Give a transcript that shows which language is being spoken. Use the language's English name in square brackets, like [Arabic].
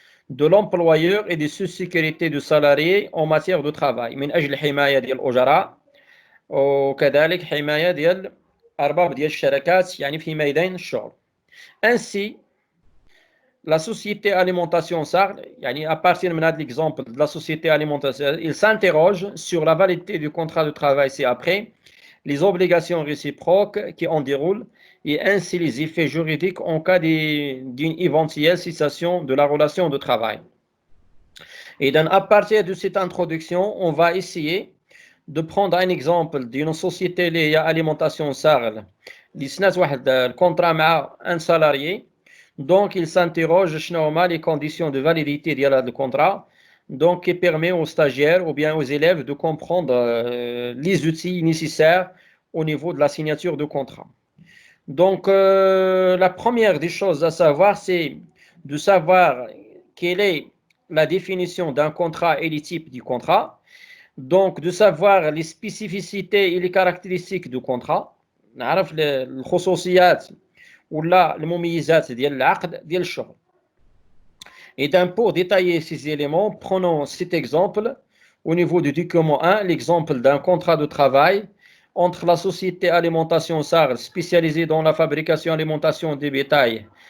[French] de l'employeur et de sécurité du salarié en matière de travail [Arabic] من أجل حماية ديال الأجراء وكذلك حماية ديال أرباب ديال الشركات يعني في ميدان الشغل. [French] Ainsi, la société alimentation SAR, à partir de l'exemple de la société alimentation, il s'interroge sur la validité du contrat de travail ci-après, les obligations réciproques qui en déroulent et ainsi les effets juridiques en cas d'une éventuelle cessation de la relation de travail. Et donc, à partir de cette introduction, on va essayer de prendre un exemple d'une société liée à alimentation SAR, le contrat avec un salarié. Donc, il s'interroge sur les conditions de validité du contrat, donc qui permet aux stagiaires ou bien aux élèves de comprendre les outils nécessaires au niveau de la signature de contrat. Donc, la première des choses à savoir, c'est de savoir quelle est la définition d'un contrat et les types du contrat. Donc, de savoir les spécificités et les caractéristiques du contrat. [Arabic] نعرف الخصوصيات ولا المميزات ديال العقد ديال الشغل. [French] Et donc, pour détailler ces éléments, prenons cet exemple au niveau du document 1, l'exemple d'un contrat de travail entre la société alimentation SAR spécialisée dans la fabrication et alimentation des bétails